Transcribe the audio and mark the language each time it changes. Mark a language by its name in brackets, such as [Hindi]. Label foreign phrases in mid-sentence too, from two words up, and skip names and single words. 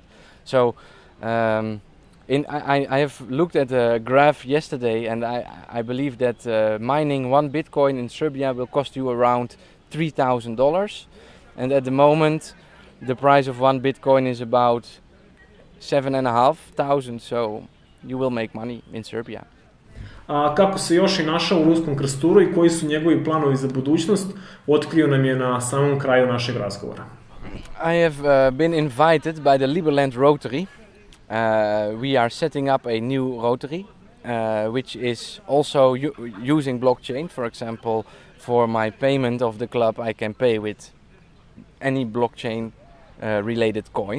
[English] So I have looked at a graph yesterday, and I believe that mining one Bitcoin in Serbia will cost you around $3,000, and at the moment the price of one Bitcoin is about 7,500, so you will make money in Serbia. [Serbian] A kako se Joši našao u ruskom krsturu i koji su njegovi planovi za budućnost, otkrio nam je na samom kraju našeg razgovora. [English] I have been invited by the Liberland Rotary. We are setting up a new Rotary, which is also using blockchain. For example, for my payment of the club, I can pay with any blockchain related coin.